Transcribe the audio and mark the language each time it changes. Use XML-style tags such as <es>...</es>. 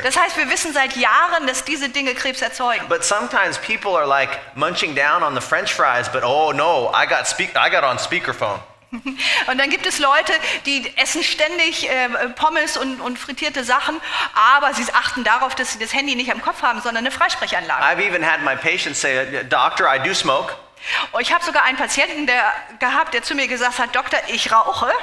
<de>Das heißt, wir wissen seit Jahren, dass diese Dinge Krebs erzeugen.</de> <en>But sometimes people are like munching down on the French fries, but oh no, I got on speakerphone.</en> <de>Und dann gibt es Leute, die essen ständig Pommes und frittierte Sachen, aber sie achten darauf, dass sie das Handy nicht am Kopf haben, sondern eine Freisprechanlage.</de> <en>I've even had my patients say, Doctor, I do smoke.</en> <de>Ich habe sogar einen Patienten gehabt, der zu mir gesagt hat, Doktor, ich rauche.</de>